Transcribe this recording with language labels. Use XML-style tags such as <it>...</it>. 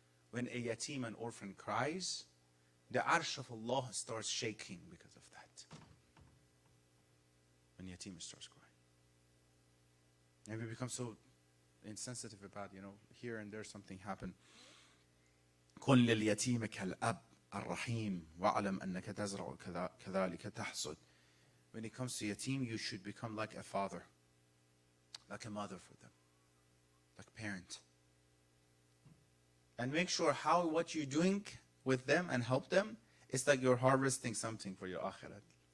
<en>When a yatim, an orphan, cries, the arsh of Allah starts shaking because of that. When yatim starts crying. And we become so insensitive about, here and there something happened.</en> <ar>كن لليتيم كالأب الرحيم واعلم أنك تزرع كذلك تحصد.</ar> <en>When it comes to yatim, you should become like a father, like a mother for them, like a parent. And make sure what you're doing with them and help them, it's like you're harvesting something for your akhirat.</en>